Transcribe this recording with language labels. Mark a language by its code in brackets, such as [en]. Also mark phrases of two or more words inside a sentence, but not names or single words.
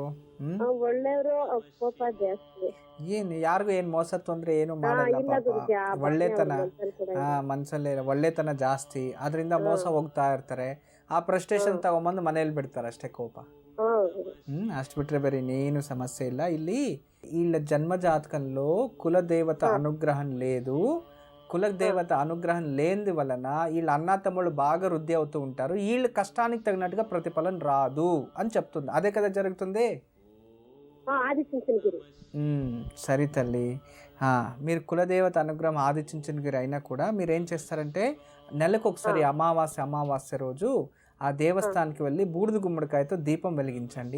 [kn] ಒಳ್ಳೆಯವರು, ಕೋಪ ಜಾಸ್ತಿ. ಏನ್ ಯಾರಿಗೂ ಏನ್ ಮೋಸ ತೊಂದ್ರೆ ಏನು ಮಾಡಲ್ಲ ಪಾಪ. ಒಳ್ಳೆತನ ಮನ್ಸಲ್ಲೇ ಒಳ್ಳೆತನ ಜಾಸ್ತಿ, ಅದರಿಂದ ಮೋಸ ಹೋಗ್ತಾ ಇರ್ತಾರೆ. ಆ ಫ್ರಸ್ಟ್ರೇಷನ್ ತಗೊಂಬಂದು ಮನೇಲಿ ಬಿಡ್ತಾರೆ ಅಷ್ಟೇ, ಕೋಪ. అಷ್ಟು బిట్రే ಬೇರೆ ಇನ್ನೇನು సమస్య ಇಲ್ಲ. [te] ಇಲ್ಲಿ వీళ్ళ జన్మ జాతకంలో కులదేవత అనుగ్రహం లేదు. కులదేవత అనుగ్రహం లేని వలన వీళ్ళ అన్న తమ్ముళ్ళు బాగా వృద్ధి అవుతూ ఉంటారు. వీళ్ళ కష్టానికి తగినట్టుగా ప్రతిఫలం రాదు అని చెప్తుంది. అదే కదా జరుగుతుంది. సరే తల్లి, మీరు కులదేవత అనుగ్రహం ఆదిచుంచనగిరి అయినా కూడా మీరు ఏం చేస్తారంటే నెలకు ఒకసారి అమావాస్య రోజు ఆ దేవస్థానానికి వెళ్ళి బూడిద గుమ్మడికాయతో దీపం వెలిగించండి.